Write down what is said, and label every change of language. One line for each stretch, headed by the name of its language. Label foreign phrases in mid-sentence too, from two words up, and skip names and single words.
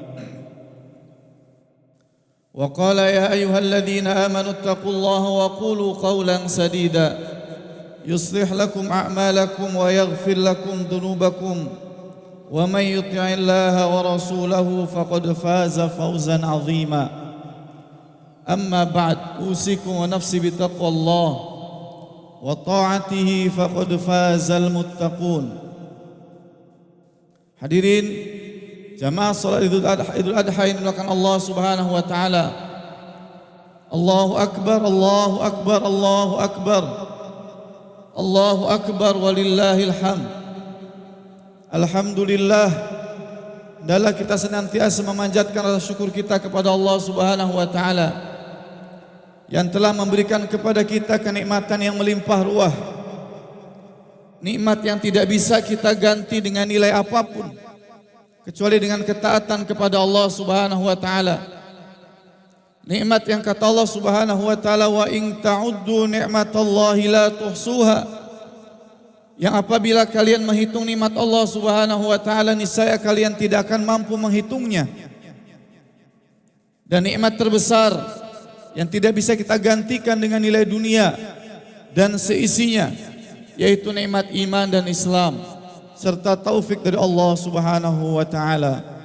Arabic: وقال: يا أيها الذين آمنوا اتقوا الله وقولوا قولا سديدا يصلح لكم أعمالكم ويغفر لكم ذنوبكم ومن يطع الله ورسوله فقد فاز فوزا عظيما. أما بعد، أوصيكم ونفسي بتقوى الله وطاعته فقد فاز المتقون.
Indonesian: Hadirin jamaah salat Idul Adha yang dimuliakan Allah
Arabic: سبحانه وتعالى. الله أكبر، الله أكبر، الله أكبر. الله أكبر ولله الحمد.
Indonesian: Alhamdulillah, hendaklah kita senantiasa memanjatkan rasa syukur kita kepada Allah
Arabic: سبحانه وتعالى
Indonesian: yang telah memberikan kepada kita kenikmatan yang melimpah ruah. Nikmat yang tidak bisa kita ganti dengan nilai apapun kecuali dengan ketaatan kepada Allah
Arabic: سبحانه وتعالى.
Indonesian: Nikmat yang kata Allah
Arabic: سبحانه وتعالى، وإن تعدوا نعمة الله لا تحصوها.
Indonesian: Yang apabila kalian menghitung nikmat Allah
Arabic: سبحانه وتعالى,
Indonesian: niscaya kalian tidak akan mampu menghitungnya. Dan nikmat terbesar yang tidak bisa kita gantikan dengan nilai dunia dan seisinya, yaitu nikmat iman dan Islam serta taufik dari Allah
Arabic: سبحانه وتعالى.